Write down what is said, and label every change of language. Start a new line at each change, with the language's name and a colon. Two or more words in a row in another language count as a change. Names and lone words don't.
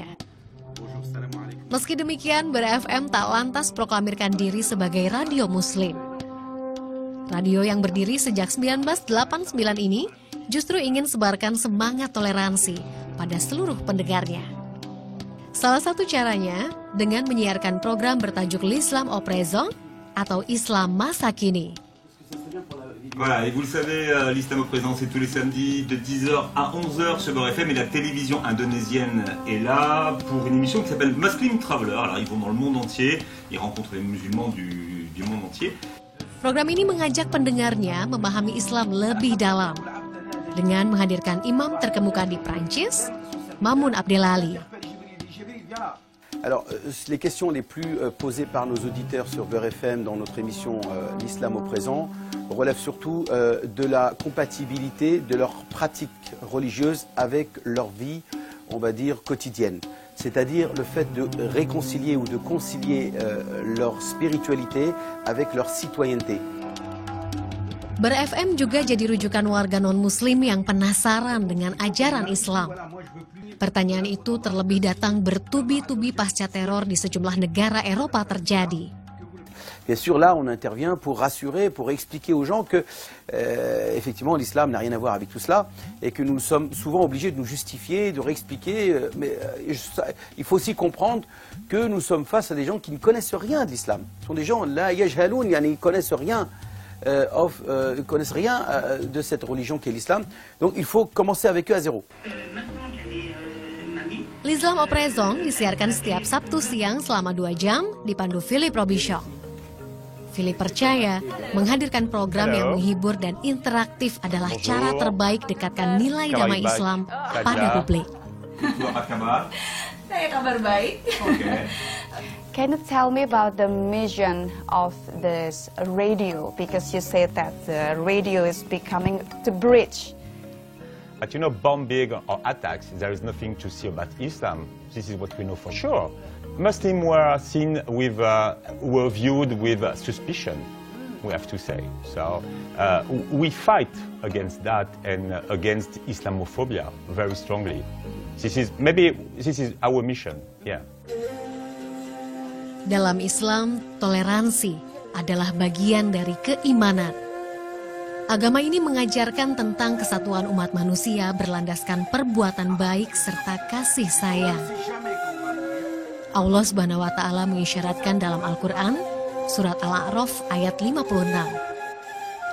Indonesian: Meski demikian, Ber FM tak lantas proklamirkan diri sebagai radio muslim. Radio yang berdiri sejak 1989 ini justru ingin sebarkan semangat toleransi pada seluruh pendengarnya. Salah satu caranya dengan menyiarkan program bertajuk l'Islam au présent atau Islam masa kini.
French: Voilà, et vous le savez, l'Islam au présent, c'est tous les samedis de 10h à 11h sur Beurre FM, et la télévision indonésienne est là pour une émission qui s'appelle Muslim Traveler. Alors, ils vont dans le monde entier, ils rencontrent les musulmans du monde entier.
Indonesian: Program ini mengajak pendengarnya memahami Islam lebih dalam dengan menghadirkan imam terkemuka di Prancis, Mamoun Abdelali.
French: Alors, les questions les plus posées par nos auditeurs sur Beurre FM dans notre émission l'Islam au présent relèvent surtout de la compatibilité de leurs pratiques religieuses avec leur vie, on va dire, quotidienne. C'est-à-dire le fait de réconcilier ou de concilier leur spiritualité avec leur citoyenneté.
Indonesian: Ber FM juga jadi rujukan warga non-muslim yang penasaran dengan ajaran Islam. Pertanyaan itu terlebih datang bertubi-tubi pasca teror di sejumlah negara Eropa terjadi.
French: Bien sûr, là, on intervient pour rassurer, pour expliquer aux gens que, effectivement, l'islam n'a rien à voir avec tout cela et que nous sommes souvent obligés de nous justifier, de réexpliquer. Mais il faut aussi comprendre que nous sommes face à des gens qui ne connaissent rien de l'islam. Ce sont des gens, là, yajhaloun, ils ne connaissent rien. Connaissent rien de cette religion qu'est l'islam. Donc il faut commencer avec eux à zéro.
Indonesian: L'Islam au présent disiarkan setiap Sabtu siang selama 2 jam dipandu Philip Robichon. Philip percaya menghadirkan program yang menghibur dan interaktif adalah cara terbaik dekatkan nilai damai Islam pada publik. Saya kabar baik.
English: Okay. Can you tell me about the mission of this radio? Because you said that the radio is becoming the bridge. But you know, bombing or attacks, there is nothing to see about Islam. This is what we know for sure. Muslims were seen with, were viewed with suspicion, we have to say. So we fight against that and against Islamophobia very strongly. This is our mission, yeah.
Indonesian: Dalam Islam, toleransi adalah bagian dari keimanan. Agama ini mengajarkan tentang kesatuan umat manusia berlandaskan perbuatan baik serta kasih sayang.
Arabic: الله سبحانه وتعالى
Indonesian: mengisyaratkan dalam Al-Quran, surat Al-A'raf ayat 56.